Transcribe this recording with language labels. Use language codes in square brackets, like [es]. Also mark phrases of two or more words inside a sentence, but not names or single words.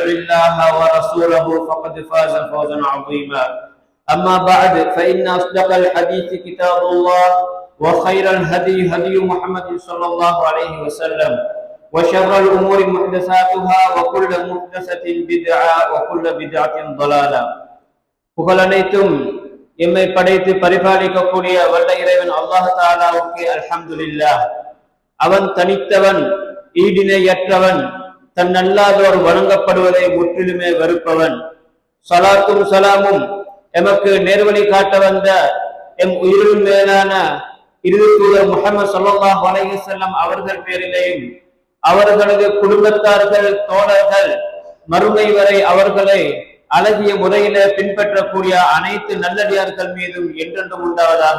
[ar] الله ورسوله فقد فاز فوزا عظيما أما بعد فإن أصدق الحديث كتاب الله وخير الهدي هدي محمد صلى الله عليه وسلم وشر الأمور محدثاتها وكل محدثة بدعة وكل بدعة ضلالة [ta] புகழனைத்தும் எம்மை படைத்து பரிபாலிக்கக்கூடிய வல்ல இறைவன் அல்லாஹ் தஆலாவுக்கு அல்ஹம்துலில்லாஹ். அவன் தனித்தவன், ஈடிணையற்றவன், தன் அல்லாதோர் வணங்கப்படுவதை முற்றிலுமே வெறுப்பவன். சலாத்தும் சலாமும் எமக்கு நேர்வழி காட்ட வந்த எம் உயிரின் மேலான இறுதி தூதர் முஹம்மது [ar] صلى الله عليه وسلم [ta] அவர்கள் பேரிலேயும் அவர்களது குடும்பத்தார்கள், தோழர்கள், மறுமை வரை அவர்களை அழகிய முறையில பின்பற்றக்கூடிய அனைத்து நல்லடியார்கள் மீதும் என்றென்றும் உண்டாவதாக.